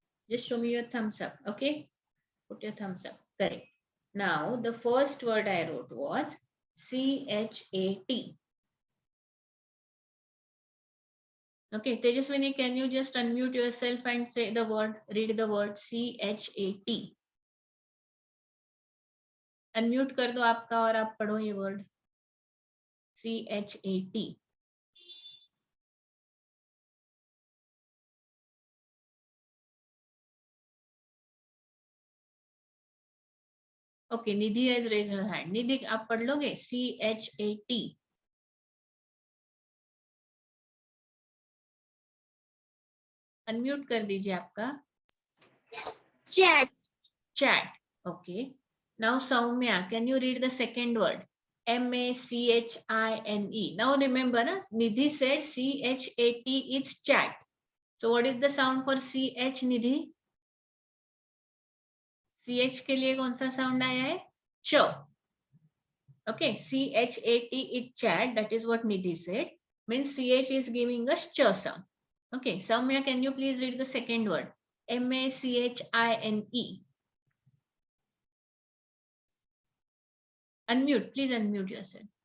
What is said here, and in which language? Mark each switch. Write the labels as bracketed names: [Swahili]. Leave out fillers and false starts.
[English] Just show me your thumbs up. Okay, put your thumbs up. Correct. Now the first word I wrote was CHAT. Okay, Tejaswini, can you just unmute yourself and say the word, read the word CHAT. [Hindi] Unmute कर दो आपका और आप पढ़ो ये word CHAT. [English] Okay, Nidhi has raised her hand. [Hindi] Nidhi, आप पढ़ लोगे CHAT. अनम्यूट कर दीजिए आपका. [English] Chat. Chat. Okay. Now Soumya, can you read the second word? MACHINE. Now remember, Nidhi said CHAT is chat. So what is the sound for CH, Nidhi? [Hindi] CH के लिए कौन सा sound आया है? च. [English] Okay, CHAT is chat. That is what Nidhi said. Means CH is giving us ch sound. Okay, Soumya, can you please read the second word? MACHINE. Unmute, please unmute yourself.